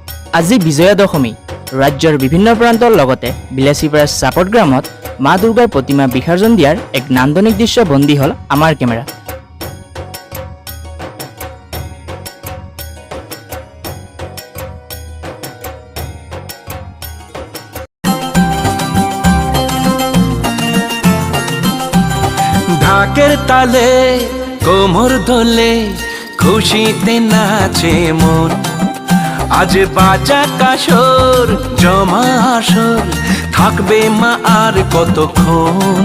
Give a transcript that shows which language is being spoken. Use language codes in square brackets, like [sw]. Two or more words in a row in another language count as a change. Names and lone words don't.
[as] আজি বিজয়া দশমী ৰাজ্যৰ বিভিন্ন প্ৰান্তৰ লগতে বিলাসীপাৰা চাপট গ্ৰামত মা দুৰ্গাৰ প্ৰতিমা বিসৰ্জন দিয়াৰ এক নান্দনিক দৃশ্য বন্দী হ'ল আমাৰ কেমেৰা। [bn] ঢাকের তালে কোমর দোলে খুশিতে নাচে মন, আজ বাজা কাসর জমা আসর থাকবে মা আর কতক্ষণ।